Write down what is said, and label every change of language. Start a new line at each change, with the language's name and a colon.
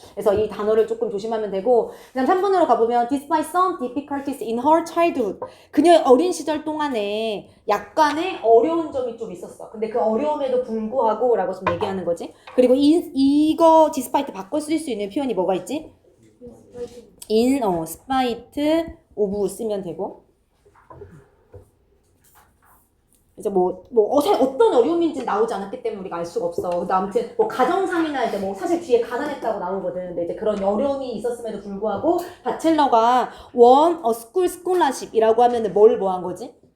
Korean: 그래서 이 단어를 조금 조심하면 되고, 그다음 3번으로 가보면
English: despite some difficulties in her childhood,
Korean: 그녀의 어린 시절 동안에 약간의 어려운 점이 좀 있었어. 근데 그 어려움에도 불구하고 라고 좀 얘기하는 거지. 그리고 이거 despite 바꿔 쓸 수 있는 표현이 뭐가 있지?
English: in, spite of 쓰면 되고.
Korean: 이제 어떤 어려움인지 나오지 않았기 때문에 우리가 알 수가 없어. 근데 아무튼 가정상이나 이제 사실 뒤에 가난했다고 나오거든. 근데 이제 그런 어려움이 있었음에도 불구하고 바첼러가
English: won a school scholarship
Korean: 이라고 하면은 뭘 한 거지?